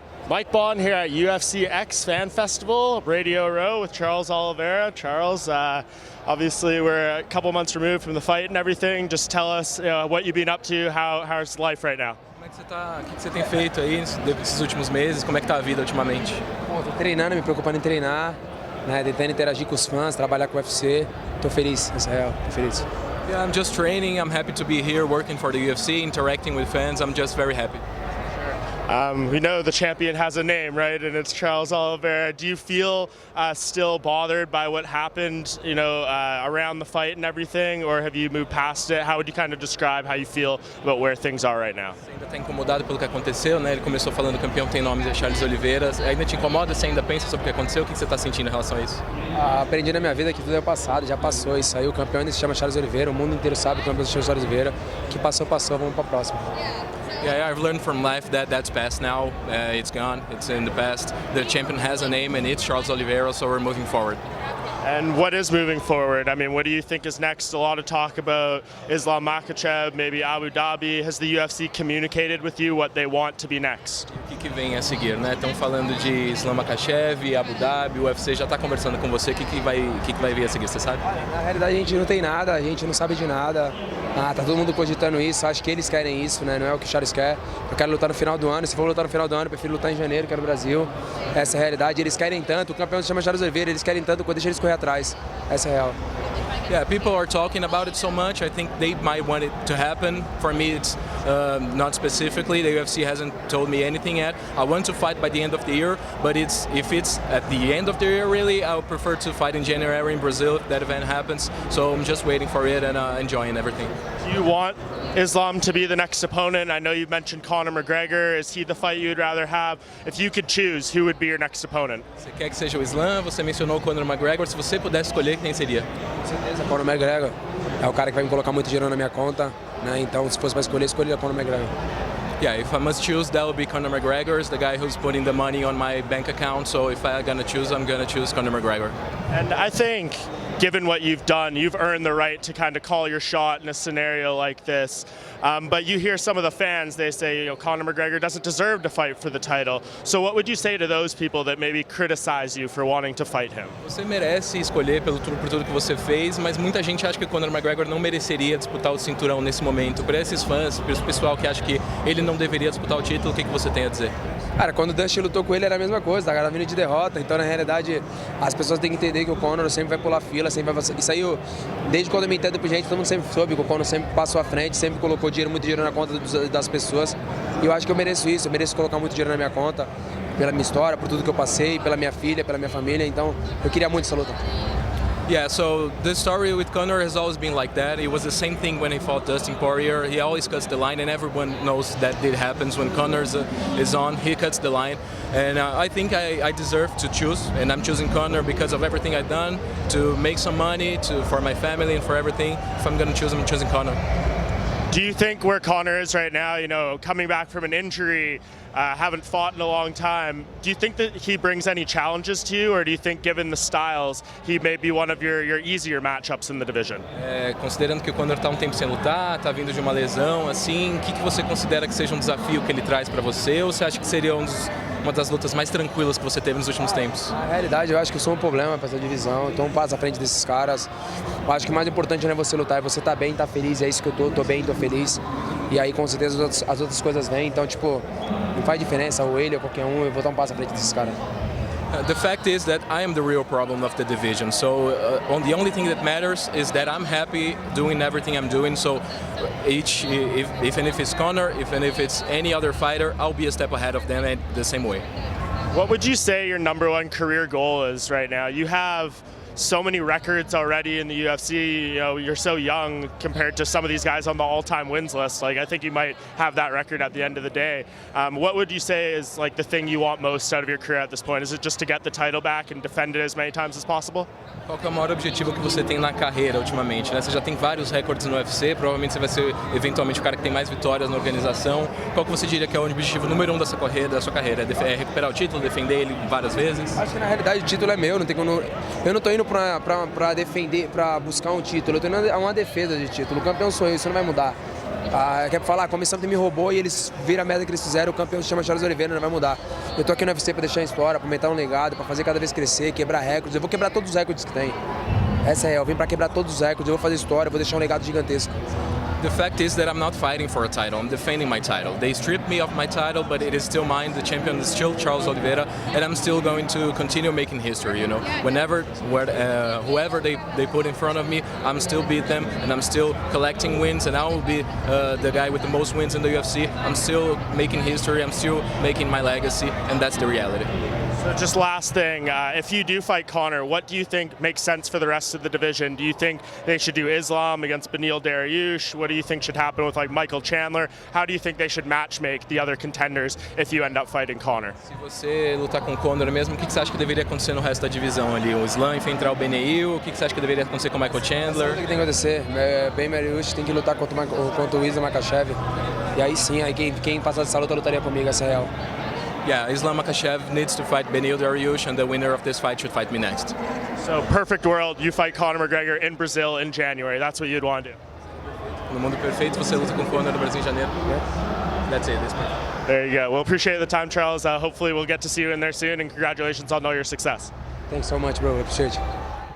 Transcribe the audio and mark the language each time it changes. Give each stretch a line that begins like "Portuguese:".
English: Mike Bohn here at UFC X Fan Festival, Radio Row with Charles Oliveira. Charles, obviously we're a couple months removed from the fight and everything. Just tell us what you've been up to, how's life right now?
Portuguese: Como é que você tá? O que você tem feito aí nesses últimos meses? Como é que tá a vida ultimamente? Bom, tô treinando, me preocupando em treinar, né, tentando interagir com os fãs, trabalhar com o UFC. Tô feliz, isso é real, tô feliz.
English: Yeah, I'm just training. I'm happy to be here working for the UFC, interacting with fans. I'm just very happy. We know the champion has a name, right? And it's Charles Oliveira. Do you feel still bothered by what happened, around the fight and everything, or have you moved past it? How would you kind of describe how you feel about where things are right now?
Portuguese: Você ainda está incomodado pelo que aconteceu, né? Ele começou falando que o campeão tem nome, é Charles Oliveira. Ainda te incomoda? Você ainda pensa sobre o que aconteceu? O que você está sentindo em relação a isso? Aprendi na minha vida que tudo é passado, já passou isso aí. O campeão ainda se chama Charles Oliveira, o mundo inteiro sabe que o campeão se chama Charles Oliveira. O que passou, passou, vamos para a próxima.
English: Yeah, I've learned from life that that's past now. It's gone. It's in the past. The champion has a name, and it's Charles Oliveira. So we're moving forward. And what is moving forward? I mean, what do you think is next? A lot of talk about Islam Makhachev, maybe Abu Dhabi. Has the UFC communicated with you what they want to be next?
Portuguese: O que vem a seguir, né? Estão falando de Islam Makhachev, Abu Dhabi. O UFC já está conversando com você. O que vai vir a seguir? Você sabe? Na realidade, a gente não tem nada. A gente não sabe de nada. Tá todo mundo cogitando isso, acho que eles querem isso, né? Não é o que o Charles quer. Eu quero lutar no final do ano, se for lutar no final do ano, eu prefiro lutar em janeiro, que é no Brasil. Essa é a realidade, eles querem tanto, o campeão se chama Charles Oliveira, eles querem tanto, deixa eles correr atrás. Essa é a real.
English: Yeah, people are talking about it so much. I think they might want it to happen. For me, it's not specifically. The UFC hasn't told me anything yet. I want to fight by the end of the year, but if it's at the end of the year, really, I would prefer to fight in January in Brazil if that event happens. So I'm just waiting for it and enjoying everything. Do you want Islam to be the next opponent? I know you've mentioned Conor McGregor. Is he the fight you'd rather have? If you could choose, who would be your next opponent?
Portuguese: Você quer que seja o Islam? Você mencionou o Conor McGregor. Se você pudesse escolher, quem seria? Com certeza, Conor McGregor é o cara que vai me colocar muito dinheiro na minha conta, né? Então, se fosse para escolher, escolheria Conor McGregor.
English: Yeah, if I must choose, that would be Conor McGregor. Is the guy who's putting the money on my bank account. So if I'm gonna choose, I'm gonna choose Conor McGregor. And I think, given what you've done, you've earned the right to kind of call your shot in a scenario like this. But you hear some of the fans, they say, Conor McGregor doesn't deserve to fight for the title. So what would you say to those people that maybe criticize you for wanting to fight him?
Portuguese: Você merece escolher por tudo que você fez, mas muita gente acha que o Conor McGregor não mereceria disputar o cinturão nesse momento. Para esses fãs, para esse pessoal que acha que ele não deveria disputar o título, o que você tem a dizer? Cara, quando o Dustin lutou com ele era a mesma coisa, tá vindo de derrota. Então, na realidade, as pessoas têm que entender que o Conor sempre vai pular fila, sempre vai... Isso aí, desde quando eu me entendo por gente, todo mundo sempre soube que o Conor sempre passou à frente, sempre colocou muito dinheiro na conta das pessoas. E eu acho que eu mereço isso, eu mereço colocar muito dinheiro na minha conta, pela minha história, por tudo que eu passei, pela minha filha, pela minha família. Então, eu queria muito essa luta.
English: Yeah, so the story with Conor has always been like that. It was the same thing when he fought Dustin Poirier. He always cuts the line, and everyone knows that it happens when Conor is on. He cuts the line, and I think I deserve to choose, and I'm choosing Conor because of everything I've done to make some money, for my family and for everything. If I'm gonna choose, I'm choosing Conor. Do you think where Conor is right now, coming back from an injury, haven't fought in a long time, do you think that he brings any challenges to you, or do you think, given the styles, he may be one of your easier matchups in the division?
Portuguese: Considerando que o Conor está um tempo sem lutar, está vindo de uma lesão, assim, o que você considera que seja um desafio que ele traz para você, ou você acha que seria uma das lutas mais tranquilas que você teve nos últimos tempos? Na realidade, eu acho que eu sou um problema para essa divisão, então um passo à frente desses caras. Eu acho que o mais importante não é você lutar, é você estar bem, estar feliz, é isso que eu tô bem, tô feliz. E aí, com certeza, as outras coisas vêm, então, tipo, não faz diferença, ou ele ou qualquer um, eu vou dar um passo à frente desses caras.
English: The fact is that I am the real problem of the division. So the only thing that matters is that I'm happy doing everything I'm doing. So even if it's Conor, even if it's any other fighter, I'll be a step ahead of them the same way. What would you say your #1 career goal is right now? You have so many records already in the UFC. You're so young compared to some of these guys on the all-time wins list. Like, I think you might have that record at the end of the day. What would you say is like the thing you want most out of your career at this point? Is it just to get the title back and defend it as many times as possible?
Portuguese: Qual que é o maior objetivo que você tem na carreira ultimamente, né? Você já tem vários recordes no UFC, provavelmente você vai ser eventualmente o cara que tem mais vitórias na organização. Qual que você diria que é o objetivo número 1 da sua carreira? É recuperar o título, defender ele várias vezes? Acho que na realidade o título é meu, eu não tô indo pra defender, pra buscar um título, eu tô indo a uma defesa de título. O campeão sou eu, isso não vai mudar. Quer falar, a comissão que me roubou e eles viram a merda que eles fizeram, o campeão se chama Charles Oliveira, não vai mudar. Eu tô aqui no UFC para deixar a história, para aumentar um legado, para fazer cada vez crescer, quebrar recordes. Eu vou quebrar todos os recordes que tem. Essa é real. Eu vim para quebrar todos os recordes, eu vou fazer história, eu vou deixar um legado gigantesco.
English: The fact is that I'm not fighting for a title, I'm defending my title. They stripped me of my title, but it is still mine. The champion is still Charles Oliveira, and I'm still going to continue making history, you know. Whoever they put in front of me, I'm still beat them, and I'm still collecting wins, and I will be the guy with the most wins in the UFC. I'm still making history, I'm still making my legacy, and that's the reality. So just last thing, if you do fight Conor, what do you think makes sense for the rest of the division? Do you think they should do Islam against Beneil Dariush? What do you think should happen with like Michael Chandler? How do you think they should matchmake the other contenders if you end up fighting Conor?
Portuguese: Se você lutar com o Conor mesmo, o que você acha que deveria acontecer no resto da divisão ali? O Islam enfrentar o Beneil, o que você acha que deveria acontecer com o Michael Chandler? O que tem que acontecer? Ben Dariush tem que lutar contra o Islam Makhachev. E aí sim, aí quem passar dessa luta lutaria comigo, essa é real.
English: Yeah, Islam Makhachev needs to fight Beneil Dariush, and the winner of this fight should fight me next. So perfect world, you fight Conor McGregor in Brazil in January. That's what you'd want to do.
Portuguese: No mundo perfeito, você luta com o Conor no Brasil em janeiro.
English: That's it. That's perfect. There you go. Well, appreciate the time, Charles. Hopefully we'll get to see you in there soon, and congratulations on all your success. Thanks so much, bro. I appreciate you.